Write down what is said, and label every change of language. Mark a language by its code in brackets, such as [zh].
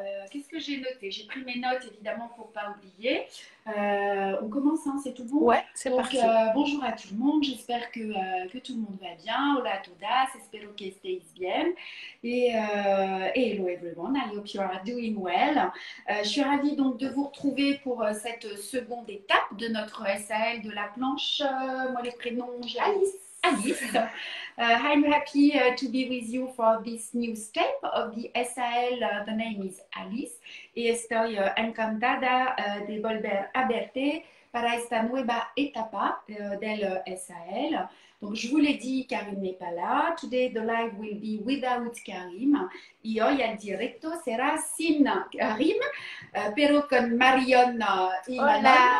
[fr] Qu'est-ce que j'ai noté? J'ai pris mes notes évidemment pour ne pas oublier. On commence, hein, c'est tout bon? Ouais, c'est Donc, parti. bonjour à tout le monde, j'espère que tout le monde va bien. [es] Hola a todas, espero que estéis bien. [fr] Et [en] hello everyone, I hope you are doing well. [fr] Je suis ravie donc de vous retrouver pour cette seconde étape de notre SAL de la planche. Moi, les prénoms, j'ai Alice. [en] I'm happy to be with you for this new step of the SAL. The name is Alice. [es] Y estoy encantada de volver a verte para esta nueva etapa del SAL. [fr] Donc, je vous l'ai dit, Karim n'est pas là. [en] Today, the live will be without Karim. [es] Y hoy el directo será sin Karim, pero con Marion y Manon.